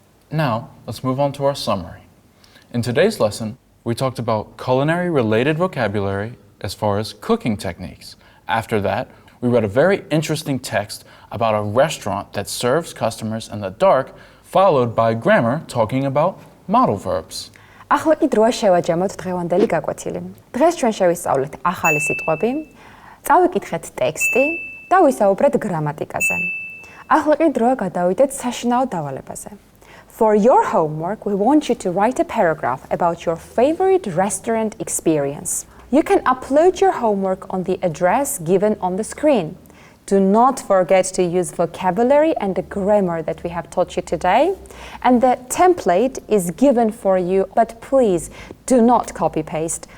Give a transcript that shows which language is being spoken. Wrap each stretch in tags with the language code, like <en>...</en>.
<en>Now, let's move on to our summary. In today's lesson, we talked about culinary-related vocabulary as far as cooking techniques. After that, we read a very interesting text about a restaurant that serves customers in the dark, followed by grammar talking about modal verbs.</en> <ka>ახლა კი დროა შევაჯამოთ დღევანდელი გაკვეთილი. დღეს ჩვენ შევისწავლეთ ახალი სიტყვები, წავიკითხეთ ტექსტი და ვისაუბრეთ გრამატიკაზე. ახლა კი დროა გადავიდეთ საშინაო დავალებაზე.</ka> <en>For your homework, we want you to write a paragraph about your favorite restaurant experience. You can upload your homework on the address given on the screen. Do not forget to use vocabulary and the grammar that we have taught you today. And the template is given for you, but please do not copy-paste.</en>